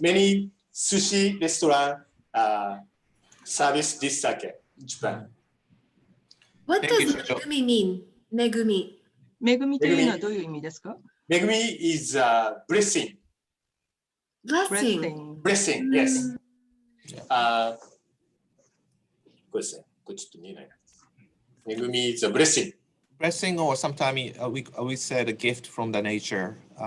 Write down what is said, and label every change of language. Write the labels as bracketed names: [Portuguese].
[English] Many sushi restaurants service this sake in Japan. What does Megumi mean? Megumi. [Japanese] 恵みというのはどういう意味ですか？ [English] Megumi is blessing. Blessing. Blessing, yes. [Japanese] これですね。これちょっと見えないな。 [English] Megumi is a blessing. Blessing, or sometimes we said a gift from the nature.